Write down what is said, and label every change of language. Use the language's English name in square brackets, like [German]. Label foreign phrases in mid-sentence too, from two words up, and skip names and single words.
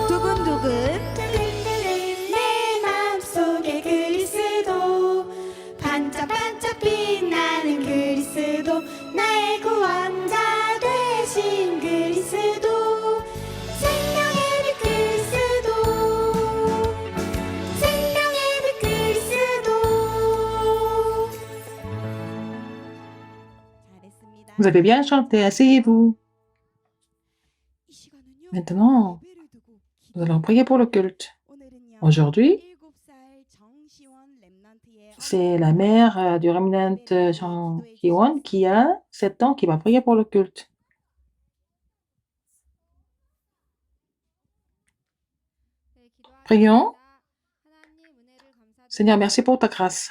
[Korean] 두근두근 내 마음속에 그리스도 반짝반짝 빛나는 그리스도 나의 구원자 되신 그리스도 생명의 빛 그리스도 생명의 빛 그리스도 잘했습니다. [French] Vous avez bien chanté, asseyez-vous. [Korean] 이 시간은요, [French] Maintenant, [Korean] 예배를 두고 [French] nous allons prier pour le culte. [Korean] 오늘은요, [French] Aujourd'hui, [Korean] 7살 정시원 랩넌트의 [French] c'est la mère du remnant Jean Kiwon qui a 7 ans qui va prier pour le culte. Prions. Seigneur, merci pour ta grâce.